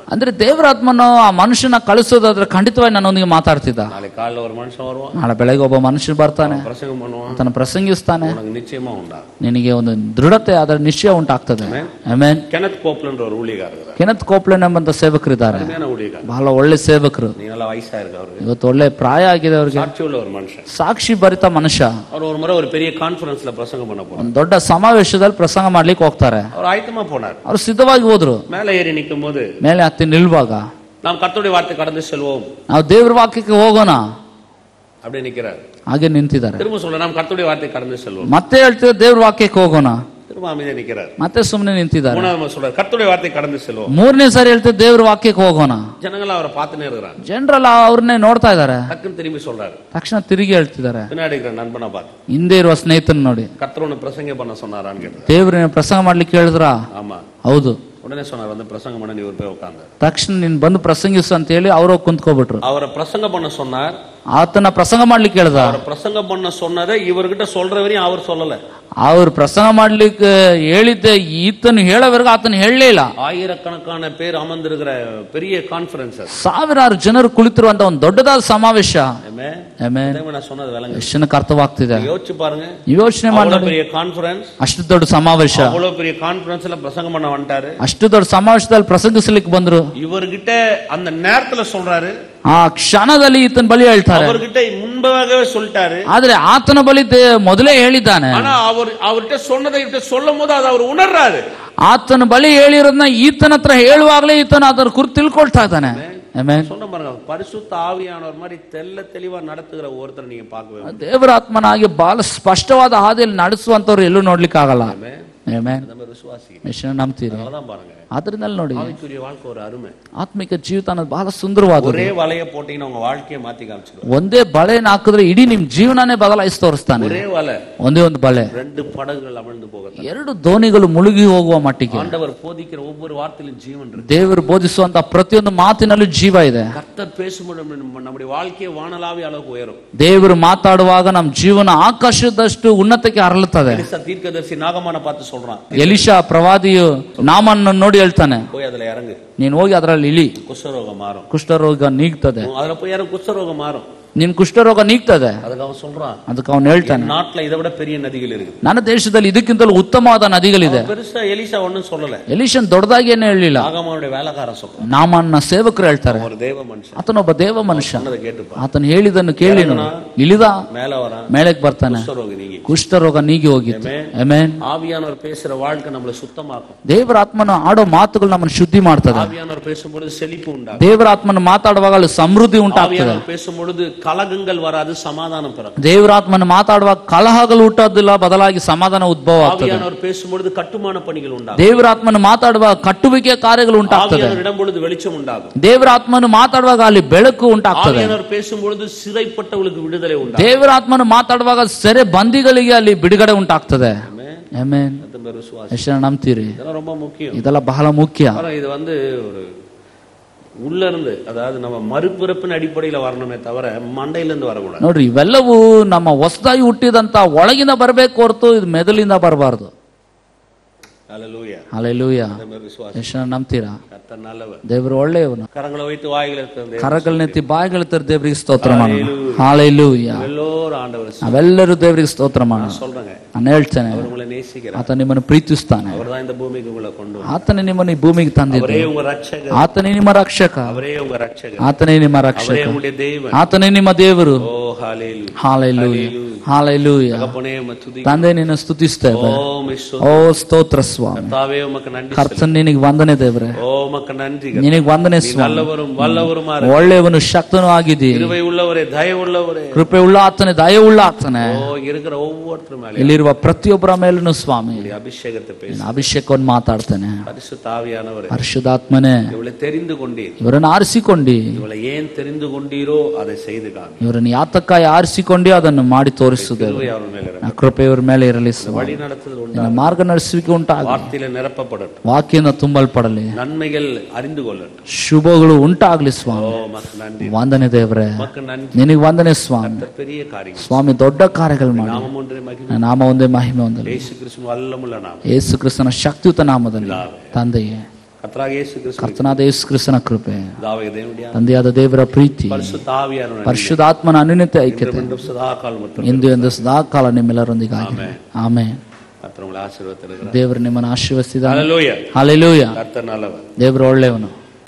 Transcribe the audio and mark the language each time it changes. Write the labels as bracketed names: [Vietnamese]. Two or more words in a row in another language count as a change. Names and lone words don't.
[Kannada] ಅಂದ್ರೆ ದೇವರಾತ್ಮನು ಆ ಮನುಷ್ಯನ ಕಳಿಸೋದಾದ್ರೆ ಖಂಡಿತವಾಗಿ ನನ್ನೊಂದಿಗೆ ಮಾತಾಡ್ತಿದ್ದ. [Tamil] ನಾಳೆ ಕಾலைல ஒரு மனுஷன் வருவான், [Kannada] ನಾಳೆ ಬೆಳಗ್ಗೆ ಒಬ್ಬ ಮನುಷ್ಯ ಬರ್ತಾನೆ, [Tamil] பிரசங்கம் பண்ணுவான், [Kannada] ತನ್ನ ಪ್ರಸಂಗಿಸ್ತಾನೆ, [Tamil] உனக்கு நிச்சயமா உண்டா, [Kannada] ನಿನಗೆ ಒಂದು ದೃಢತೆ ಅದರ ನಿಶ್ಚಯ ಉಂಟಾಗ್ತದೆ. ಆಮೆನ್. [Tamil] ಕೆನೆತ್ ಕೋಪ್ಲೆಂಡ್ ஒரு ஊழியக்காரர், [Kannada] ಕೆನೆತ್ ಕೋಪ್ಲೆಂಡ್ ಎಂಬಂತ ಸೇವಕರಿದ್ದಾರೆ, ಬಹಳ ಒಳ್ಳೆ ಸೇವಕರು. [Tamil] நீ நல்லா ವಯಸ್ಸா இருக்கு அவருக்கு, [Kannada] ಇವತ್ತು ಒಳ್ಳೆ ಪ್ರಾಯ ಆಗಿದೆ ಅವರಿಗೆ, ಸಾಕ್ಷಿ ಉಳ್ಳ [Tamil] ஒரு மனுஷன், [Kannada] ಸಾಕ್ಷಿ ಭರಿತ ಮನುಷ್ಯ. [Tamil] ಅವರು ஒரு முறை ஒரு பெரிய கான்ஃபரன்ஸ்ல பிரசங்கம் பண்ண போறாங்க, [Kannada] ಒಂದು ದೊಡ್ಡ ಸಮಾವೇಶದಲ್ಲಿ ಪ್ರಸಂಗ ಮಾಡ್ಲಿಕ್ಕೆ ಹೋಗ್ತಾರೆ. [Tamil] ಅವರು ಆಯ್ತமா போனார், [Kannada] ಅವರು ಸಿದ್ಧವಾಗಿ ಹೋದ್ರು. [Tamil] மேலே ஏறி நிக்கும் போது [Kannada] ಮೇಲೆ ಹತ್ತಿ ನಿಲ್ಲುವಾಗ [Tamil] நாம் கர்த்தருடைய வார்த்தை கடந்து செல்வோம், [Kannada] ನಾವು ದೇವರ ವಾಕ್ಯಕ್ಕೆ ಹೋಗೋಣ [Tamil] அப்படியே நிக்கிறார். [Kannada] ಹಾಗೆ ನಿಂತಿದ್ದಾರೆ. [Tamil] திரும்ப சொல்ல, நாம் கர்த்தருடைய வார்த்தை கடந்து செல்வோம், [Kannada] ಮತ್ತೆ ಹೇಳ್ತಿದ್ದಾರೆ ದೇವ್ರ ವಾಕ್ಯಕ್ಕೆ ಹೋಗೋಣ, [Tamil] திரும்ப அமைதியா நிக்கிறார். [Kannada] ಮತ್ತೆ ಸುಮ್ಮನೆ ನಿಂತಿದ್ದಾರೆ. [Tamil] மூணாவது சொல்றார், கர்த்தருடைய வார்த்தை கடந்து செல்வோம். [Kannada] ಮೂರನೇ ಸಾರಿ ಹೇಳ್ತಿದ್ದಾರೆ ದೇವ್ರ ವಾಕ್ಯಕ್ಕೆ ಹೋಗೋಣ. ಜನಗಳು ಅವರ ಪಾತನೇ இருக்கிறாங்க, ಜನರಲ್ಲ ಅವ್ರನ್ನೇ ನೋಡ್ತಾ ಇದ್ದಾರೆ. [Tamil] டக்குன்னு திரும்பி சொல்றாரு, [Kannada] ತಕ್ಷಣ ತಿರುಗಿ ಹೇಳ್ತಿದ್ದಾರೆ, [Tamil] பின்னாடி இருக்கிற நண்பனை பார்த்து, [Kannada] ಹಿಂದೆ ಇರುವ ಸ್ನೇಹಿತನ ನೋಡಿ, [Tamil] கர்த்தரோட பிரசங்கம் பண்ண சொன்னாரான்னு கேட்டார். [Kannada] ದೇವ್ರನ್ನ ಪ್ರಸಂಗ ಮಾಡ್ಲಿಕ್ಕೆ ಹೇಳಿದ್ರ? [Tamil] ஆமா. [Kannada] ಹೌದು. [Tamil] உடனே சொன்னார், வந்து பிரசங்கம் பண்ண நீ ஒரு போய் உட்கார்ந்து. [Kannada] ತಕ್ಷಣ ನೀನ್ ಬಂದು ಪ್ರಸಂಗಿಸು ಅಂತ ಹೇಳಿ ಅವರು ಕುಂತ್ಕೋಬಿಟ್ರು. [Tamil] அவரை பிரசங்கம் பண்ண சொன்னார், [Kannada] ಆತನ ಪ್ರಸಂಗ ಮಾಡ್ಲಿಕ್ಕೆ ಹೇಳ್ದ. [Tamil] அவரை பிரசங்கம் பண்ண சொன்னதை இவர்கிட்ட சொல்றவரையும் அவர் சொல்லல. [Kannada] ಅವ್ರು ಪ್ರಸಂಗ ಮಾಡ್ಲಿಕ್ಕೆ ಹೇಳಿದ್ದೆ ಈತನು ಹೇಳೋವರೆಗೂ ಆತನು ಹೇಳಲೇ ಇಲ್ಲ. [Tamil] ஆயிரக்கணக்கான பேர் அமர்ந்திருக்கிற பெரிய கான்ஃபரன்ஸ், [Kannada] ಸಾವಿರಾರು ಜನರು ಕುಳಿತಿರುವಂತ ಒಂದು ದೊಡ್ಡದಾದ ಸಮಾವೇಶ. [Tamil] சொன்னது விளங்க [Kannada] ಎಷ್ಟಕ್ಕೆ ಅರ್ಥವಾಗ್ತಿದೆ [Tamil] யோசிச்சு பாருங்க, [Kannada] ಯೋಚನೆ ಮಾಡಿ. [Tamil] பெரிய கான்ஃபரன்ஸ், [Kannada] ಅಷ್ಟು ದೊಡ್ಡ ಸಮಾವೇಶ, [Tamil] அவ்வளவு பெரிய கான்ஃபரன்ஸ்ல பிரசங்கம் பண்ண வந்துட்டாரு, [Kannada] ಅಷ್ಟು ದೊಡ್ಡ ಸಮಾವೇಶದಲ್ಲಿ ಪ್ರಸಂಗಿಸಲಿಕ್ಕೆ ಬಂದ್ರು. [Tamil] இவர்கிட்ட அந்த நேரத்துல சொல்றாரு, [Kannada] ಆ ಕ್ಷಣದಲ್ಲಿ ಈತನ ಬಳಿ ಹೇಳ್ತಾರೆ, [Tamil] அவர்கிட்ட முன்பாகவே சொல்லிட்டாரு, [Kannada] ಆದ್ರೆ ಆತನ ಬಳಿ ಮೊದಲೇ ಹೇಳಿದ್ದಾನೆ. [Tamil] ஆனா அவர்கிட்ட சொன்னதை இவர்கிட்ட சொல்லும் போது அதை அவர் உணர்றாரு. [Kannada] ಆತನ ಬಳಿ ಹೇಳಿರೋದನ್ನ ಈತನ ಹತ್ರ ಹೇಳುವಾಗಲೇ ಈತನ ಅದರ ಕುರಿತು ತಿಳ್ಕೊಳ್ತಾ ಇದ್ದಾನೆ. [Tamil] சொன்ன பாருங்க, பரிசுத்த ஆவியானவர் மாதிரி தெள்ள தெளிவா நடத்துகிற ஒருத்தர் நீங்க பார்க்கவே, [Kannada] ದೇವರ ಆತ್ಮನಾಗಿ ಬಹಳ ಸ್ಪಷ್ಟವಾದ ಹಾದಿಯಲ್ಲಿ ನಡೆಸುವಂತವ್ರು ಎಲ್ಲೂ ನೋಡ್ಲಿಕ್ಕೆ ಆಗಲ್ಲ. Amen. [Tamil] நம்ம விசுவாசிக்கிறோம். [Kannada] ಯೇಸುವನ್ನು ನಂಬ್ತೀರಿ. [Tamil] அதனாலதான் பாருங்க [Kannada] ಆದ್ರಿಂದ ನೋಡಿ [Tamil] ஆவிக்குரிய வாழ்க்கை ஒரு அருமை. [Kannada] ಆತ್ಮಿಕ ಜೀವಿತ ಅನ್ನೋದು ಬಹಳ ಸುಂದರವಾದದ್ದು. [Tamil] ஒரே வலைய போட்டீங்கன்னா உங்க வாழ்க்கையை மாத்தி காமிச்சிடுவார். [Kannada] ಒಂದೇ ಬಲೆಯನ್ನು ಹಾಕಿದ್ರೆ ಇಡೀ ನಿಮ್ ಜೀವನನೇ ಬದಲಾಯಿಸಿ ತೋರಿಸ್ತಾನೆ. [Tamil] ஒரே வலை, [Kannada] ಒಂದೇ ಒಂದು ಬಲೆ, [Tamil] ரெண்டு படகுகள் அமிழ்ந்து போகிறது. [Kannada] ಎರಡು ದೋಣಿಗಳು ಮುಳುಗಿ ಹೋಗುವ ಮಟ್ಟಿಗೆ [Tamil] ஆண்டவர் போதிக்கிற ஒவ்வொரு வார்த்தையிலும் ஜீவன் இருக்கு. [Kannada] ದೇವರು ಬೋಧಿಸುವಂತ ಪ್ರತಿಯೊಂದು ಮಾತಿನಲ್ಲೂ ಜೀವ ಇದೆ. [Tamil] கர்த்தர் பேசும்போது நம்முடைய வாழ்க்கையை வானளாவிய அளவுக்கு உயரும். [Kannada] ದೇವರು ಮಾತಾಡುವಾಗ ನಮ್ಮ ಜೀವನ ಆಕಾಶದಷ್ಟು ಉನ್ನತಕ್ಕೆ ಹರಳುತ್ತದೆ. [Tamil] எலிசா தீர்க்கதரிசி நாகமான பார்த்து சொல்றான், [Kannada] ಎಲಿಷಾ ಪ್ರವಾದಿಯು ನಾಮನ್ನು ನೋಡಿ ಹೇಳ್ತಾನೆ, [Tamil] போய் அதுல இறங்கு, [Kannada] ನೀನ್ ಹೋಗಿ ಅದರಲ್ಲಿ ಇಳಿ, [Tamil] குஷ்டரோகம் மாறும். [Kannada] ಕುಷ್ಠರೋಗ ನೀಗ್ತದೆ. [Tamil] அதுல போய் இறங்கு, குஷ்டரோகம் மாறும். [Kannada] ನಿನ್ ಕುಷ್ಠರೋಗ ನೀಗ್ತದೆ. [Tamil] அதுக்கு அவன் சொல்றான், [Kannada] ಅದಕ್ಕೆ ಅವನು ಹೇಳ್ತಾನೆ, [Tamil] நாட்டுல இதை விட பெரிய நதிகள் இருக்கு. [Kannada] ನನ್ನ ದೇಶದಲ್ಲಿ ಇದಕ್ಕಿಂತಲೂ ಉತ್ತಮವಾದ ನದಿಗಳಿದೆ. [Tamil] பெருசா எலிசா ஒண்ணும் சொல்லல, [Kannada] ಎಲಿಷನ್ ದೊಡ್ಡದಾಗಿ ಏನು ಹೇಳಿಲ್ಲ. [Tamil] நாகமானுடைய வேலைக்காரன் சொல்றான், [Kannada] ನಾಮನ್ನ ಸೇವಕರು ಹೇಳ್ತಾರೆ, [Tamil] ஒரு தேவ மனுஷன், [Kannada] ಆತನೊಬ್ಬ ದೇವ ಮನುಷ್ಯ, [Tamil] சொன்னதை கேட்டுப்பா. [Kannada] ಆತನು ಹೇಳಿದನ್ನು ಕೇಳಿ ಇಳಿದ [Tamil] மேல வரான், [Kannada] ಮೇಳಕ್ಕೆ ಬರ್ತಾನೆ, [Tamil] குஷ்டரோகம் நீங்கி. [Kannada] ಕುಷ್ಠರೋಗ ನೀಗಿ ಹೋಗಿತ್ತು. ಆಮೆನ್. [Tamil] ஆவியானவர் பேசுற வாழ்க்கை நம்மளை சுத்தமாக்கும். [Kannada] ದೇವರ ಆತ್ಮನ ಆಡೋ ಮಾತುಗಳು ನಮ್ಮನ್ನು ಶುದ್ಧಿ ಮಾಡ್ತದೆ. [Tamil] ஆவியானவர் பேசும்பொழுது செழிப்பு உண்டாகும். [Kannada] ದೇವರ ಆತ್ಮನ ಮಾತಾಡುವಾಗ ಅಲ್ಲಿ ಸಮೃದ್ಧಿ ಉಂಟಾಗ್ತದೆ. [Tamil] ஆவியானவர் பேசும்பொழுது கலகங்கள் வராது, சமாதானம் பிறக்கும். [Kannada] ದೇವರ ಆತ್ಮನ ಮಾತಾಡುವಾಗ ಕಲಹಗಳು ಹುಟ್ಟೋದಿಲ್ಲ, ಬದಲಾಗಿ ಸಮಾಧಾನ ಉದ್ಭವ ಆಗ್ತದೆ. [Tamil] ஆவியானவர் பேசும்பொழுது கட்டுமான பணிகள் உண்டாகும். [Kannada] ದೇವರ ಆತ್ಮನ ಮಾತಾಡುವಾಗ ಕಟ್ಟುವಿಕೆ ಕಾರ್ಯಗಳು ಉಂಟಾಗ್ತದೆ. [Tamil] ஆவியானவர் இடம்பொழுது வெளிச்சம் உண்டாகும். [Kannada] ದೇವರ ಆತ್ಮನ ಮಾತಾಡುವಾಗ ಅಲ್ಲಿ ಬೆಳಕು ಉಂಟಾಗ್ತದೆ. [Tamil] ஆவியானவர் பேசும்பொழுது சிறைப்பட்டவர்களுக்கு விடுதலை உண்டாகும். [Kannada] ದೇವರ ಆತ್ಮನ ಮಾತಾಡುವಾಗ ಸೆರೆ ಬಂದಿಗಳಿಗೆ ಅಲ್ಲಿ ಬಿಡುಗಡೆ ಉಂಟಾಗ್ತದೆ. ಆಮೆನ್. ಎಷ್ಟು ನಂಬ್ತೀರಿ? [Tamil] இதெல்லாம் ரொம்ப முக்கியம். [Kannada] ಇದೆಲ್ಲ ಬಹಳ ಮುಖ್ಯ. [Tamil] இது வந்து ஒரு உள்ள இருந்து, அதாவது நம்ம மறுபிறப்பின் அடிப்படையில வரணுமே தவிர மண்டையில இருந்து வரக்கூடாது. [Kannada] ನೋಡ್ರಿ, ಇವೆಲ್ಲವೂ ನಮ್ಮ ಹೊಸದಾಗಿ ಹುಟ್ಟಿದಂತ ಒಳಗಿಂದ ಬರಬೇಕು ಹೊರತು ಇದು ಮೆದುಳಿಂದ ಬರಬಾರದು. [Tamil] ஹல்லேலூயா. [Kannada] ಹಲ್ಲೆಲೂಯಾ. [Tamil] விசுவாசி [Kannada] ಎಷ್ಟು ನಂಬ್ತೀರಾ? [Tamil] கர்த்தர் நல்லவர். [Kannada] ದೇವರು ಒಳ್ಳೆಯವನು. [Tamil] கரங்களை வைத்து வாய்களை திறந்து [Kannada] ಕರಗಳನ್ನೆತ್ತಿ ಬಾಯಿಗಳ ತೆರೆದು ದೇವರಿಗೆ ಸ್ತೋತ್ರ ಮಾಡೋಣ. ಹಲ್ಲೆಲೂಯಾ. [Tamil] எல்லோரும் ஆண்டவர் [Kannada] ನಾವೆಲ್ಲರೂ ದೇವರಿಗೆ ಸ್ತೋತ್ರ ಮಾಡೋಣ. [Tamil] சொல்றேங்க, [Kannada] ನಾನು ಹೇಳ್ತೇನೆ, [Tamil] அவர் உங்களை நேசிக்கிறார். [Kannada] ಆತ ನಿಮ್ಮನ್ನು ಪ್ರೀತಿಸ್ತಾನೆ. [Tamil] அவர்தான் இந்த பூமிக்கு உங்களை கொண்டு வந்தார். [Kannada] ಆತನೇ ನಿಮ್ಮನ್ನು ಈ ಭೂಮಿಗೆ ತಂದಿದ್ದ. [Tamil] அவரே உங்க ரட்சகர். [Kannada] ಆತನೇ ನಿಮ್ಮ ರಕ್ಷಕ. [Tamil] அவரே உங்க ரட்சகர். [Kannada] ಆತನೇ ನಿಮ್ಮ [Tamil] அவரே [Kannada] ರಕ್ಷಕ. [Tamil] உங்களுடைய தேவன். [Kannada] ಆತನೇ ನಿಮ್ಮ ದೇವರು. [Tamil] ஓ ஹalleluya. [Kannada] ಹಾಲೆಲೂಯಾ. ಹಾಲೆಲೂಯಾ. [Tamil] தகப்பனே உம்மை துதிக்கிறோம். [Kannada] ತಂದೆ ನಿನ್ನ ಸ್ತುತಿಸ್ತೇವೆ. [Tamil] ஓ மிஸ்ஸோ. [Kannada] ಓ ಸ್ತೋತ್ರ ಸ್ವಾಮಿ. [Tamil] கர்த்தாவே உமக்கு நன்றி. [Kannada] ಕರ್ತನ್ ನಿನಗೆ ವಂದನೆ ದೇವರೇ. [Tamil] ஓ உமக்கு நன்றி. [Kannada] ನಿನಗೆ ವಂದನೆ ಸ್ವಾಮಿ. [Tamil] நல்லவரும் வல்லவரும் [Kannada] ಒಳ್ಳೆಯವನು ಶಕ್ತನೂ ಆಗಿದ್ದೀ. [Tamil] கிருபை உள்ளவரே, தயவு உள்ளவரே. [Kannada] ಕೃಪೆ ಉಳ್ಳ ಆತನೇ, ದಯೆ ಉಳ್ಳ ಆತನೇ. [Tamil] ஓ இருக்கிற ஒவ்வொருத்தர மேல [Kannada] ಇಲ್ಲಿರುವ ಪ್ರತಿಯೊಬ್ಬರ ಮೇಲೂ ಸ್ವಾಮಿ [Tamil] அபிஷேகத்தை பேசு. [Kannada] ಅಭಿಷೇಕವನ್ನು ಮಾತಾಡ್ತೇನೆ. [Tamil] பரிசுத்த ஆவியானவரே, [Kannada] ಪರಿಶುದ್ಧಾತ್ಮನೇ, [Tamil] இவளை தெரிந்து கொண்டீர். [Kannada] ಇವರನ್ನು ಆರಿಸಿಕೊಂಡಿ. [Tamil] இவளை ஏன் தெரிந்து கொண்டீரோ அதை செய்து காமி. [Kannada] ಇವರನ್ನು ಯಾತಕ್ಕಾಗಿ ಆರಿಸಿಕೊಂಡಿ ಅದನ್ನು ಮಾಡಿ ತೋರಿಸುತ್ತೇವೆ. [Tamil] கிருபை அவர் மேல இறங்கு. [Kannada] ಕೃಪೆ ಇವರ ಮೇಲೆ ಇರಲಿ ಸ್ವಾಮಿ. [Tamil] வழி நடத்துதல் [Kannada] ನಿನ್ನ [Tamil] உண்டாகும். [Kannada] ಮಾರ್ಗ ನಡೆಸುವಿಕೆ ಉಂಟಾಗಲಿ. [Tamil] வார்த்தையில நிரப்பப்படட்டும். [Kannada] ವಾಕ್ಯನ ತುಂಬಲ್ಪಡಲಿ. [Tamil] நன்மைகள் அறிந்து கொள்ளட்டும். [Kannada] ಶುಭಗಳು ಉಂಟಾಗ್ಲಿ ಸ್ವಾಮಿ. [Tamil] ஓ மக்கு நன்றி. [Kannada] ವಂದನೆ ದೇವರೇ, [Tamil] மக்கு நன்றி. [Kannada] ನಿನಗೆ ವಂದನೆ ಸ್ವಾಮಿ. [Tamil] கர்த்தர் பெரிய காரியம். [Kannada] ಸ್ವಾಮಿ ದೊಡ್ಡ ಕಾರ್ಯಗಳು ಮಾಡಿ. [Tamil] நாமம் ஒன்றே மகிமை. [Kannada] ನನ್ನ ನಾಮ ಒಂದೇ ಮಹಿಮೆ ಹೊಂದಲಿ. [Tamil] இயேசு கிறிஸ்து வல்லமுள்ள நாமம். [Kannada] ಯೇಸು ಕ್ರಿಸ್ತನ ಶಕ್ತಿಯುತ ನಾಮದಲ್ಲಿ ತಂದೆಯೇ, [Tamil] கர்த்தராகிய இயேசு கிறிஸ்து [Kannada] ಕರ್ತನಾದ ಯೇಸು ಕ್ರಿಸ್ತನ ಕೃಪೆ, [Tamil] தாவீது தேவனுடைய [Kannada] ತಂದೆಯಾದ ದೇವರ ಪ್ರೀತಿ, [Tamil] பரிசுத்த ஆவியானவர் [Kannada] ಪರಿಶುದ್ಧಾತ್ಮನ ಅನ್ಯೋನ್ಯತೆ ಐಕ್ಯತೆ [Tamil] இன்றும் சதா காலம் [Kannada] ಇಂದು ಎಂದು ಸದಾಕಾಲ ನಿಮ್ಮೆಲ್ಲರೊಂದಿಗೆ ಆಗಲಿ. ಆಮೆನ್. [Tamil] கர்த்தர் உங்களை ஆசீர்வதிக்கிறார். [Kannada] ದೇವರು ನಿಮ್ಮನ್ನು ಆಶೀರ್ವದಿಸಿದ್ದಾನೆ. [Tamil] ஹalleluya. [Kannada] ಹಲ್ಲೆಲೂಯಾ. [Tamil] கர்த்தர் நல்லவர். [Kannada] ದೇವರು ಒಳ್ಳೆಯವನು.